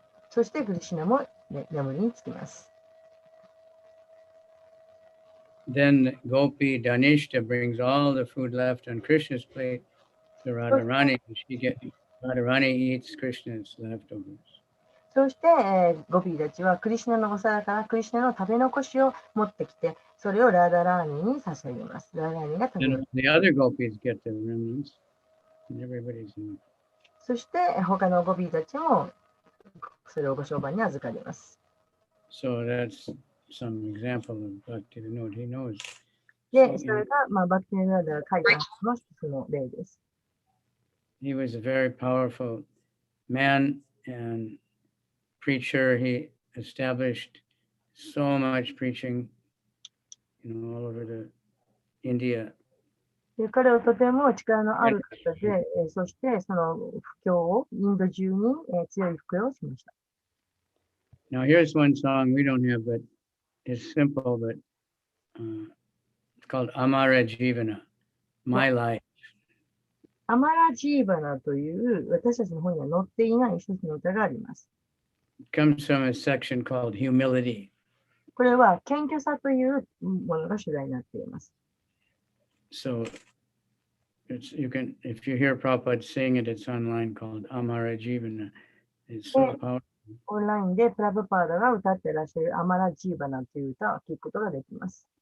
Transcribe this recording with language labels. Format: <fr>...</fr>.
<ja>そしてクリシュナも、眠りにつきます。</ja> <en>Then Gopi Danishta brings all the food left on Krishna's plate to Radharani, and Radharani eats Krishna's leftovers.</en> <ja>そして、ゴピーたちはクリシュナのお皿からクリシュナの食べ残しを持ってきて、それをラーダラーニーに差し上げます。ラーダラーニーが食べ</ja> <en>And</en> <ja>ます。</ja> <en>the other gopis get the remnants, and everybody's in.</en> <ja>そして他のゴピーたちもそれをご商売に預かります。</ja> <en>So that's some example of Bhakti Vinod. He knows.</en> <ja>で、それが、バクティネナーダが書いたの一つの例です。</ja> <en>He was a very powerful man and preacher. He established so much preaching, all over India.</en> <ja>で彼はとても力のある方で、そしてその布教を、インド中に、強い布教をしました。</ja> <en>Now, here's one song we don't have, but it's simple, but it's called Amara Jivana, My Life.</en> <ja>アマラジーバナという私たちの本には載っていない一つの歌があります。</ja> <en>It comes from a section called Humility.</en> <ja>これは謙虚さというものが主題になっています。</ja> <en>So you can, if you hear Prabhupada sing it, it's online called Amara Jivana. It's so powerful.</en> <ja>オンラインでプラブパーダが歌っていらっしゃるアマラジーバナという歌を聴くことができます。</ja>